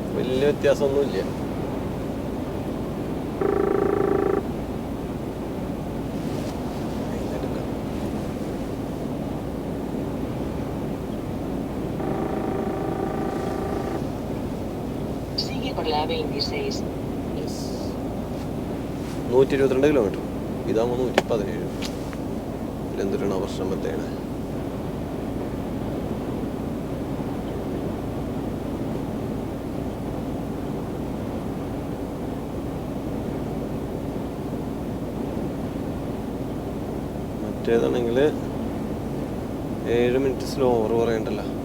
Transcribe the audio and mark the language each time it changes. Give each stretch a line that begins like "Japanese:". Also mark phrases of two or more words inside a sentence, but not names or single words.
Malayalam: വലിയ വ്യത്യാസമൊന്നുമില്ല.
Spanish: Sigue por la A26.
Malayalam: 122 കിലോമീറ്റർ. ഇതാകുമ്പോൾ 117. എന്തൊരു പ്രശ്നം പറ്റേണ്. മറ്റേതാണെങ്കിൽ 7 മിനിറ്റ്
English: slow over
Malayalam: പറയണ്ടല്ലോ.